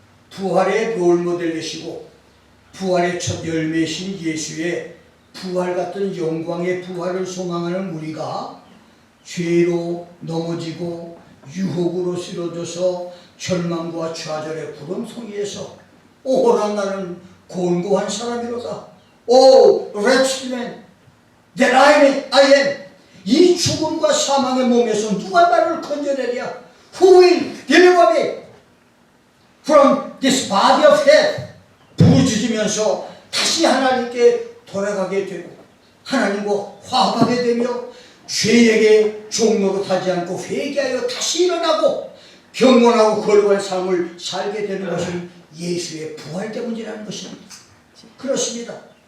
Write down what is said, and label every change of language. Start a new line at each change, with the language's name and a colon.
Korean: 부활의 롤모델이시고 부활의 첫 열매이신 예수의 부활 같은 영광의 부활을 소망하는 우리가 죄로 넘어지고 유혹으로 쓰러져서 절망과 좌절의 구름송이에서 오호라 나는 곤고한 사람이로다.
English: 오 wretched man that I am.
Korean: 이 죽음과 사망의 몸에서 누가 나를 건져내랴.
English: Who will deliver me from this body of hell.
Korean: 부르짖으면서 다시 하나님께 돌아가게 되고 하나님과 화합하게 되며 죄에게 종로로 타지 않고 회개하여 다시 일어나고 경건하고 거룩한 삶을 살게 되는 것은 예수의 부활 때문이라는 것입니다. 그렇습니다.